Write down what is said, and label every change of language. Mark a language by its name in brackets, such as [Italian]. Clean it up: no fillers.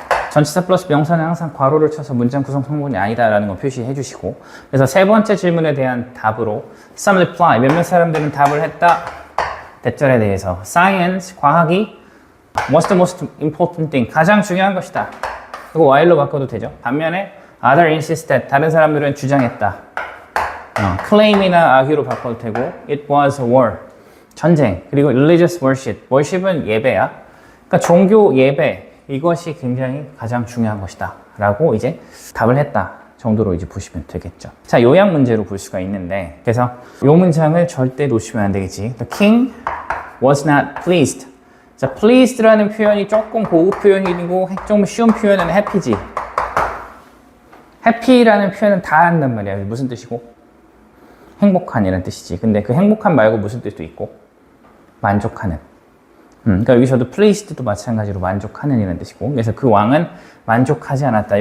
[Korean] 전치사 플러스 명사는 항상 괄호를 쳐서 문장 구성 성분이 아니다라는 거 표시해 주시고, 그래서 3번째 질문에 대한 답으로 [English] some reply, [Korean] 몇몇 사람들은 답을 했다. 대절에 대해서 science, 과학이 [English] what's the most important thing, [Korean] 가장 중요한 것이다. 이거 while로 바꿔도 되죠. 반면에 [English] other insisted, [Korean] 다른 사람들은 주장했다. claim이나 argue로 바꿔도 되고, [English] it was a war, [Korean] 전쟁. 그리고 [English] religious worship, [Korean] worship은 예배야. 그러니까 종교 예배, 이것이 굉장히 가장 중요한 것이다 라고 이제 답을 했다 정도로 이제 보시면 되겠죠. 자, 요약 문제로 볼 수가 있는데, 그래서 이 문장을 절대 놓치면 안 되겠지. [English] The king was not pleased. [Korean] 자, pleased라는 표현이 조금 고급 표현이고 좀 쉬운 표현은 happy지. happy라는 표현은 다 한단 말이야. 무슨 뜻이고? 행복한이라는 뜻이지. 근데 그 행복한 말고 무슨 뜻도 있고? 만족하는. 그러니까 여기서도 pleased도 마찬가지로 만족하는 이라는 뜻이고, 그래서 그 왕은 만족하지 않았다.